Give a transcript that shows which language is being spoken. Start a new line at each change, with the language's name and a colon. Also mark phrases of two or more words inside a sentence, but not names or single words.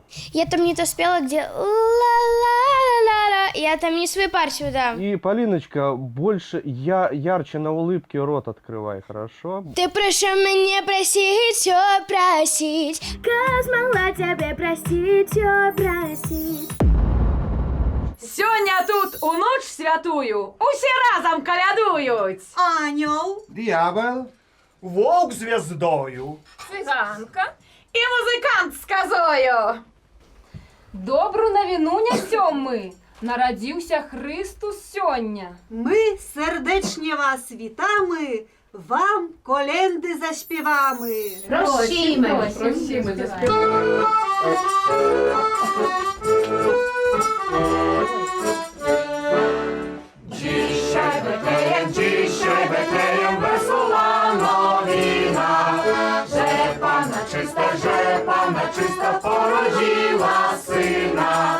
Russian: Я там не то спела, где ла-ла-ла-ла-ла. Я там не свою партию, да. И, Полиночка, больше ярче на улыбке рот открывай, хорошо? Ты пришел меня просить, все просить. Как смогла тебя простить, все просить.
Ukrainian: Сьогодні тут у ніч святую усі разом колядують. Ангел, Дьявол, вовк звездою, Циганка і музикант з козою. Добру новину несем ми. Народився Христос сьогодні. ми сердечні вас вітами, вам коленди заспівами.
Polish: Prosimy. Prosimy, zaśpiewamy. Dzisiaj Betlejem wesoła nowina, że Panna czysta porodziła Syna.